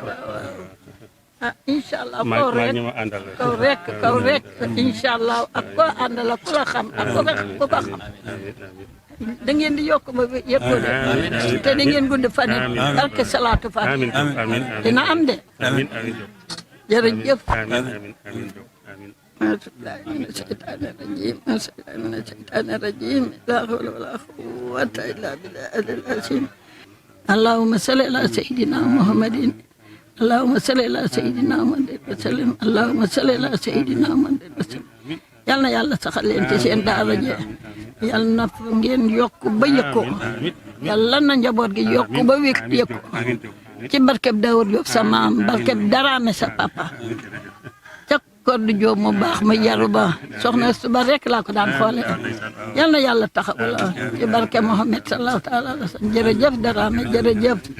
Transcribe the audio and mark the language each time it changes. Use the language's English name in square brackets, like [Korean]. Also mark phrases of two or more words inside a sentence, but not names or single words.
[Arabic] إن شاء الله [Wolof] kaw rek [Arabic] إن شاء الله [Wolof] ak ko àndal ak ku la xam ak ku ko xam da ngeen di yokk ba yëpp de te da ngeen gudd fan yi barke salaatu fa dina am de jërëjëf [Arabic] من الشيطان الرجيم لا حول ولا قوة إلا بالله العظيم اللهم صل على سيدنا محمد اللهم صل على سيدنا محمد وسلم اللهم صل على سيدنا محمد وسلم [Wolof] yal na yàlla saxal leen ci seen daara ji yal na ngeen yokk ba yëkku yàlla na njaboot gi yokk ba wékk yëkku ci barkeb Daawud Jóob sa maam barkeb Daraame sa papa Koddu Jóob mu baax ma yaru ba soxna suba rek laa ko daan xoole yal na yàlla taxawu la ci barke Muhammad [Arabic] صلى الله تعالى عليه وسلم [Wolof] jërëjëf Daraame jërëjëf